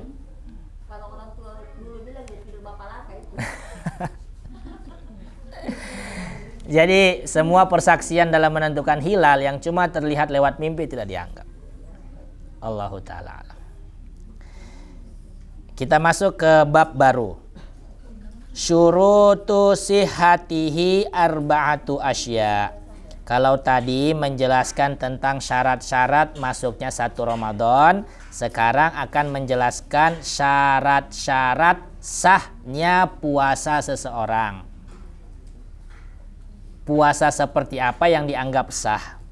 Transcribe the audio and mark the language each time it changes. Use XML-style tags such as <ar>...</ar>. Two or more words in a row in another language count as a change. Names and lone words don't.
<id>Kalau orang tua dulu bilang ya tidur bapalaka itu. Jadi semua persaksian dalam menentukan hilal yang cuma terlihat lewat mimpi tidak dianggap.</id> <ar>الله تعالى أعلم.</ar> <id>Kita masuk ke bab baru.</id> <ar>شروط صحته أربعة أشياء.</ar> <id>Kalau tadi menjelaskan tentang syarat-syarat masuknya 1 Ramadan, sekarang akan menjelaskan syarat-syarat sahnya puasa seseorang. Puasa seperti apa yang dianggap sah?</id>